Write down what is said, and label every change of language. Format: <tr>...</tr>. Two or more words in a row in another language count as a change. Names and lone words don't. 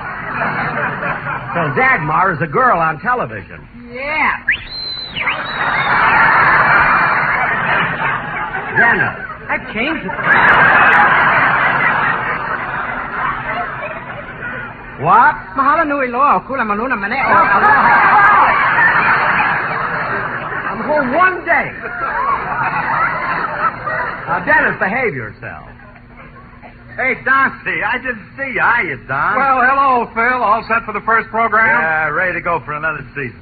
<en>So Dagmar is a girl on television. Yeah. Dennis. I've changed it. What?</en> <haw>Mahalo nui loa, kula maluna mane.</haw> <en>I'm home one day. Now, Dennis, behave yourself. Hey, Darcy, I didn't see you. Hiya, Don. Well, hello, Phil. All set for the first program? Yeah, ready to go for another season.</en>